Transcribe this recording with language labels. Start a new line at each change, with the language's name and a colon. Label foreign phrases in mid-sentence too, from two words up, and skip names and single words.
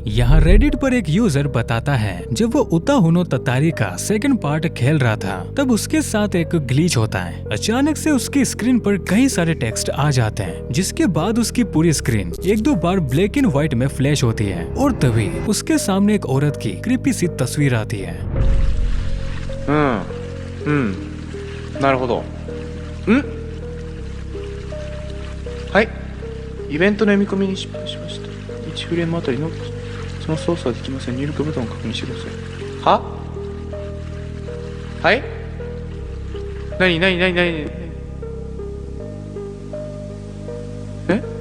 Hindi: यहाँ रेडिट पर एक यूजर बताता है जब वो उत्ता होनो ततारी का सेकंड पार्ट खेल रहा था तब उसके साथ एक ग्लिच होता है। अचानक से उसकी स्क्रीन पर कई सारे टेक्स्ट आ जाते हैं, जिसके बाद उसकी पूरी स्क्रीन एक दो बार ब्लैक एंड व्हाइट में फ्लैश होती है और तभी उसके सामने एक औरत की क्रीपी सी तस्वीर आती है।
Japanese: なるほど。はい。イベントの読み込みに失敗しました。1フレームあたりのその操作はできません。入力ボタンを確認してください。は？はい？何え？